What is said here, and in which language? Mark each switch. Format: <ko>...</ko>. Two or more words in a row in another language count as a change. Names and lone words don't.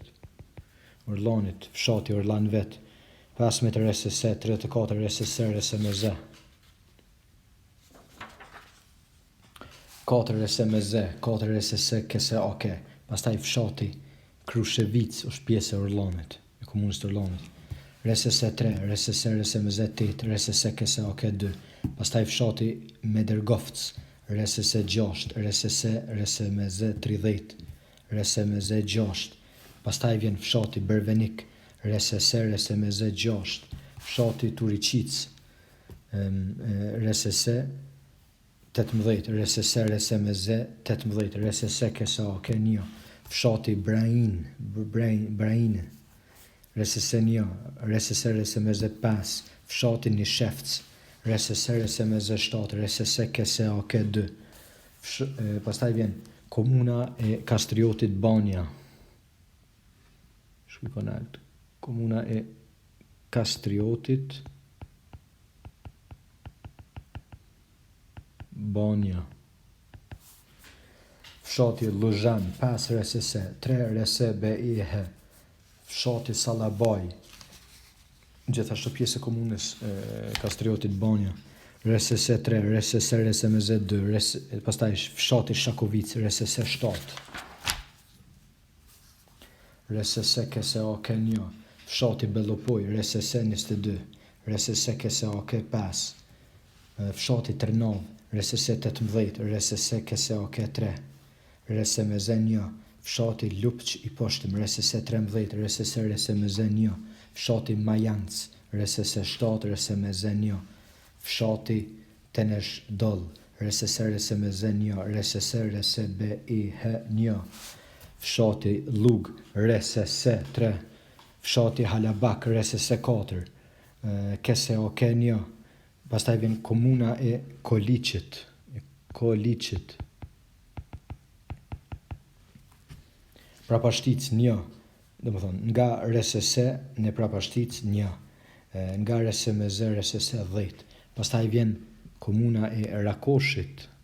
<sq>Orlanit, fshati Orlan vet, 15 RSS, 34 RSS, RSMZ, 4 RSMZ, 4 RSS Kesake, pastaj fshati Krushevic është pjesë e Orlanit, e komunës të Orlanit. RSS 3, RSS RSMZ 8, RSS Kesake 2, pastaj fshati Medergovc, RSS 6, RSS RSMZ 30, RSMZ 6, pastaj vjen fshati Bervenik, RSS RSMZ 6, fshati Turiqic, RSS 18, RSS RSMZ 18, RSS Kesake 1, fshati Brain, RSS 1, RSS RSMZ 5, fshati Nishefc, RSS RSMZ 7, RSS Kesake 2, pastaj vjen komuna e Kastriotit Banja, komuna e Kastriotit Banja, fshati Luzhan, 5 RSS, 3 RSS BIH, fshati Salabaj, gjithashtu pjesë e komunës Kastriotit Banja, RSS 3, RSS RSMZ 2, pastaj fshati Shakovic, RSS 7, RSS Kesake 1, fshati Bellopoj, RSS 22, RSS Kesake 5, fshati Trnov, RSS 18, RSS Kesake 3, RSMZ 1, fshati Lupq I Poshtëm, RSS 13, RSS RSMZ 1, fshati Majanc, RSS 7, RSMZ 1, fshati Tenesh Doll, RSS RSMZ 1, RSS RSBIH 1, fshati Lug, RSS 3, fshati Halabak, RSS 4, Kesake 1, pastaj vjen komuna e Koliqit, Prapashtic 1, domethënë nga RSS në Prapashtic 1, nga RSMZ RSS 10, pastaj vjen komuna e Rakoshit,</sq>